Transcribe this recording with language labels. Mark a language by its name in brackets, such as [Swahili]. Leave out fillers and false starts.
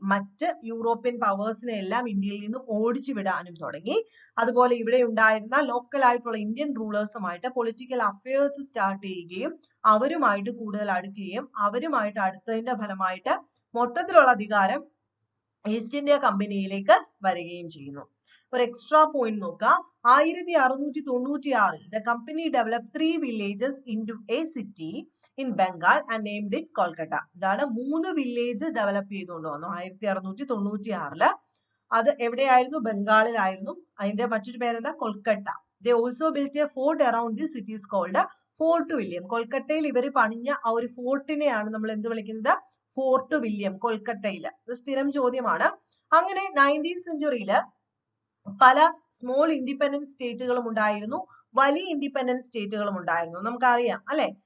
[Malayalam] മറ്റ് യൂറോപ്യൻ പവേഴ്സിനെ എല്ലാം ഇന്ത്യയിൽ നിന്ന് ഓടിച്ചു വിടാനും തുടങ്ങി. അതുപോലെ ഇവിടെ ഉണ്ടായിരുന്ന ലോക്കൽ ആയിട്ടുള്ള ഇന്ത്യൻ റൂളേഴ്സുമായിട്ട് പൊളിറ്റിക്കൽ അഫയേഴ്സ് സ്റ്റാർട്ട് ചെയ്യുകയും അവരുമായിട്ട് കൂടുതൽ അടുക്കുകയും അവരുമായിട്ട് അടുത്തതിന്റെ ഫലമായിട്ട് മൊത്തത്തിലുള്ള അധികാരം ഈസ്റ്റ് ഇന്ത്യ കമ്പനിയിലേക്ക് വരികയും ചെയ്യുന്നു. ഒരു എക്സ്ട്രാ പോയിന്റ് നോക്കാം. [English] 1696 the company developed 3 villages into a city in Bengal and named it Kolkata. [Malayalam] ഇതാണ് 3 വില്ലേജ് ഡെവലപ്പ് ചെയ്തുകൊണ്ട് വന്നു 1696. അത് എവിടെയായിരുന്നു? ബംഗാളിലായിരുന്നു. അതിന്റെ മറ്റൊരു പേരെന്താ? Kolkata. [English] They also built a fort around this city is called fort William. [Malayalam] കൊൽക്കട്ടയിൽ ഇവർ പണിഞ്ഞ ആ ഒരു ഫോർട്ടിനെയാണ് നമ്മൾ എന്ത് വിളിക്കുന്നത്? Fort William, കൊൽക്കട്ടയിൽ. ഇത് സ്ഥിരം ചോദ്യമാണ്. അങ്ങനെ 19th സെഞ്ചുറിയില് പല സ്മോൾ ഇൻഡിപെൻഡന്റ് സ്റ്റേറ്റുകളും ഉണ്ടായിരുന്നു, വലിയ ഇൻഡിപെൻഡന്റ് സ്റ്റേറ്റുകളും ഉണ്ടായിരുന്നു. നമുക്കറിയാം അല്ലെ?